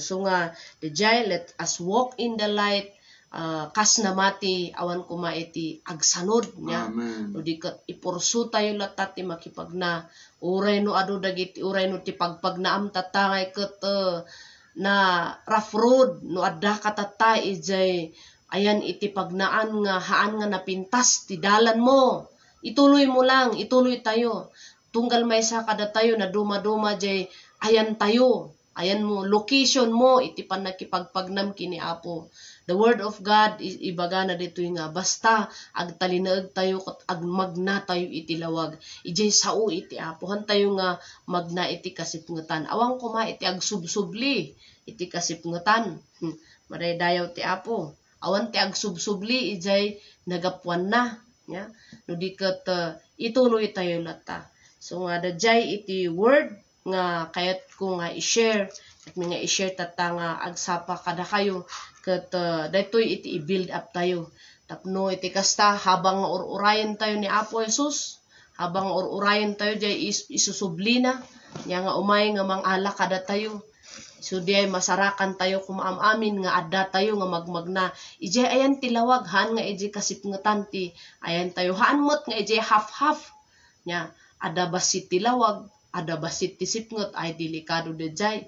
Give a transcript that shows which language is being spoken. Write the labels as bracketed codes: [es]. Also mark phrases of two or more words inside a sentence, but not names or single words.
[ilo] So nga dayjay [en] let us walk in the light [ilo] kas namati awan kuma iti agsanod nya no di ket ipursu tayo latat ti makipagna uray no adu dagiti uray no ti pagpagnaam tatangay ket na [en] rough road [ilo] no adda katatay ijay ayan iti pagnaan nga haan nga napintas ti dalan mo. Ituloy mo lang, ituloy tayo. Tunggal maysa kada tayo na duma-duma jay ayan tayo. Ayan mo, location mo, iti panakipagpagnam kini Apo. [en] The word of God, [ilo] ibaga na dito nga, basta agtalinaag tayo, agmagna tayo iti lawag. Ijay sao iti Apo, han tayo nga magna iti kasipngetan. Awang kuma iti agsubsubli, iti kasipngetan. Madaydayaw ti Apo. Awan ti agsubsubli, ijay nagapuan na. Ya? No di ket ituloy tayo lata. So nga dayjay iti word nga kayat ko nga i-share at nga i-share tata nga agsapa kada kayo ket daytoy iti i-build up tayo. Tapno iti kasta habang ururayan tayo ni Apo Jesus, habang ururayan tayo jay isusublina nya nga umay nga mangala kada tayo. So di ay masarakan tayo kumaamin nga adda tayo nga magmagna. Ije ayan tilawag han nga ije kasipngetan ti ayan tayo hanmot nga ije half-half nya ada basit tilawag, ada basit ti sipnget ay delikado dayjay.